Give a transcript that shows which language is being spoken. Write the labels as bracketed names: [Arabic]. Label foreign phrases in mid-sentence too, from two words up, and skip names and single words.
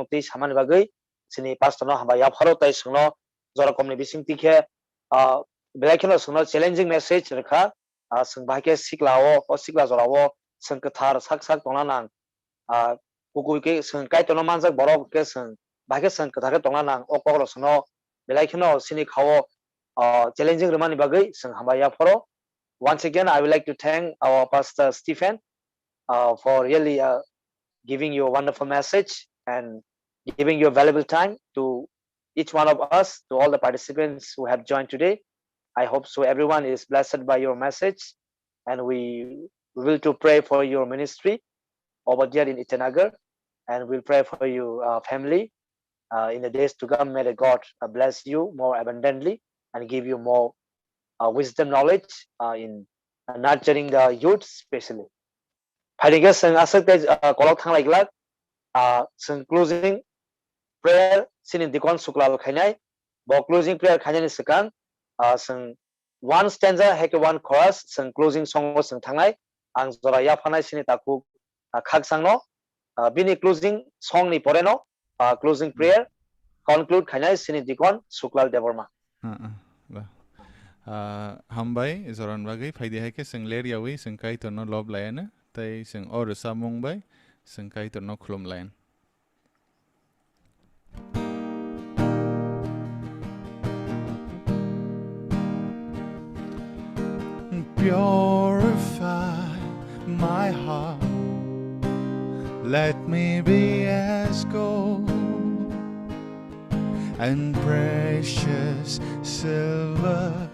[Kok Borok] tei saman bagai sini pastor no Hambai ya pharo tai singno zorakomni bising tikhe belai singno [English] challenging message [Kok Borok] rekha sing bahke siklao o sikla zorao sing kathar sak tongna nang kukui ke sing Kaitor no manjak borok ke sing bahke sing kathar ke tongna nang o kokro singno belai sini khao challenging remani bagai sing Hambai ya pharo. [English] Once again, I would like to thank our Pastor Stephen for really giving you a wonderful message and giving your valuable time to each one of us, to all the participants who have joined today. I hope so everyone is blessed by your message, and we will to pray for your ministry over there in Itanagar, and we'll pray for your family in the days to come. May the God bless you more abundantly and give you more wisdom, knowledge in nurturing the youth, especially. [Kok Borok] Hadiga sing asak te kolok thang like sing [English] closing prayer [Kok Borok] sinin dikon suklal khainai bo [English] closing prayer [Kok Borok] khainai ni sekang sing [English] one stanza [Kok Borok] heke [English] one chorus [Kok Borok] sing [English] closing song [Kok Borok] sing thangai ang zora ya phanai sini taku khak sangno bini [English] closing song [Kok Borok] ni pore no [English] closing prayer conclude [Kok Borok] khainai sini dikon suklal devorma Hambai zoran bagai faidi hai ke sing ler yawi sing Kaitor no lob layan tai sing or samung bai sing Kaitor no khulum layan. [English] Purify my heart, let me be as gold and precious silver.